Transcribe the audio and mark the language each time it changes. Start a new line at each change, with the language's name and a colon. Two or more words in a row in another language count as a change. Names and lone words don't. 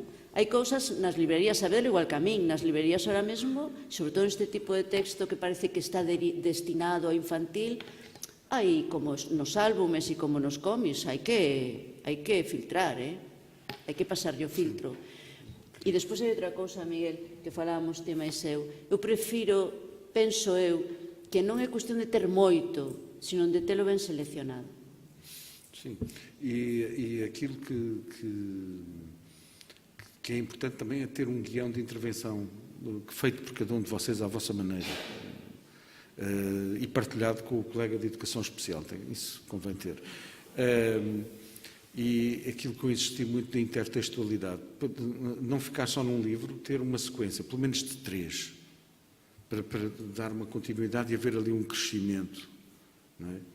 Galician: Hai cousas nas librerías, sabedelo igual que a min, nas librerías ahora mesmo, sobre todo este tipo de texto que parece que está destinado a infantil, hai como nos álbumes e como nos cómics, hai que filtrar, hai que pasarlle o filtro. E despois hai outra cousa, Miguel, que falábamos tema e seu. Eu prefiro, penso eu, que non é cuestión de ter moito, sino de telo ben seleccionado.
Portuguese: Sim, e aquilo que é importante também é ter um guião de intervenção feito por cada um de vocês à vossa maneira e partilhado com o colega de Educação Especial, isso convém ter. E aquilo que eu insisti muito na intertextualidade, não ficar só num livro, ter uma sequência, pelo menos de 3, para dar uma continuidade e haver ali um crescimento, não é?